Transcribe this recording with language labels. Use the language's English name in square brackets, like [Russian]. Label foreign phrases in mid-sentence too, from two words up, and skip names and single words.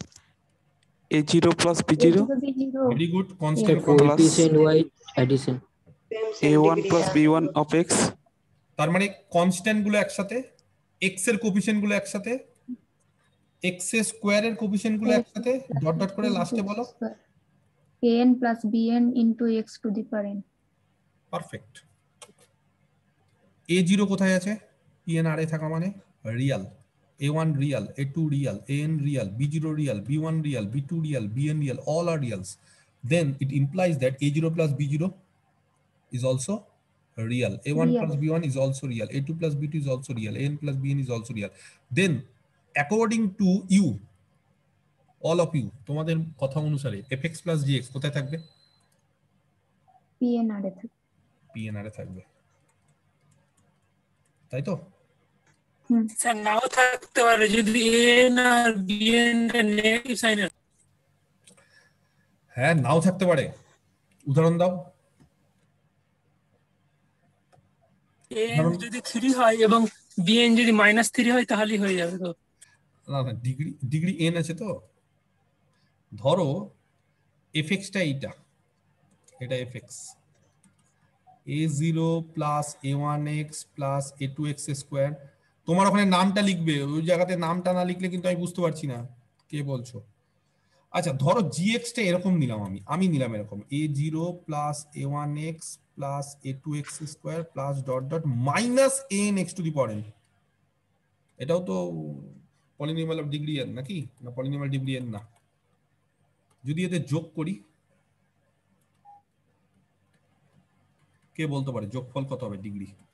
[English] a0 plus b0, very good, constant coefficient wise addition, a1 plus b1 of x. [Bangla] তার মানে কনস্ট্যান্ট গুলো একসাথে, x এর কোএফিসিয়েন্ট গুলো একসাথে, x এর স্কয়ার এর কোএফিসিয়েন্ট গুলো একসাথে, [English] dot dot [Bangla] করে লাস্টে বলো [English] an plus bn into x to the power n। [Bangla] পারফেক্ট। a0 কোথায় আছে? PNR এ থাকা মানে রিয়াল, a1 রিয়াল, a2 রিয়াল, an রিয়াল, b0 রিয়াল, b1 রিয়াল, b2 রিয়াল, bn রিয়াল, [English] all are reals. Then it implies that a0 plus b0 is also real. A1 Real. plus B1 is also real. A2 plus B2 is also real. AN plus BN is also real. Then according to you, all of you, [Bangla] তোমাদের কথা অনুসারে [English] fx plus gx [Bangla] কোথায় থাকবে? PNR এ থাকে। PNR এ থাকবে, তাই তো? স্যার নাও থাকতে পারে যদি এন আর বিএন এর নেগেটিভ সাইন এর। হ্যাঁ, নাও থাকতে পারে। উদাহরণ দাও। এন যদি 3 হয় এবং বিএন যদি -3 হয় তাহলেই হয়ে যাবে তো। না না, ডিগ্রি n আছে তো। ধরো fx টা এটা [English] fx a0 plus a1x plus a2x [Bangla] স্কয়ার। তোমার ওখানে নামটা লিখবে, ওই জায়গাতে নামটা না লিখলে কিন্তু আমি বুঝতে পারছি না কে বলছো। আচ্ছা, ধরো gx টা এরকম নিলাম, আমি নিলাম এরকম [English] a0 plus a1x plus a2x square plus dot dot minus anx to the power n. [Bangla] এটাও তো [English] polynomial of degree n [Bangla] নাকি? না, পলিনোমিয়াল ডিগ্রি n না। যদি এতে যোগ করি, কে বলতে পারে যোগফল কত হবে ডিগ্রি?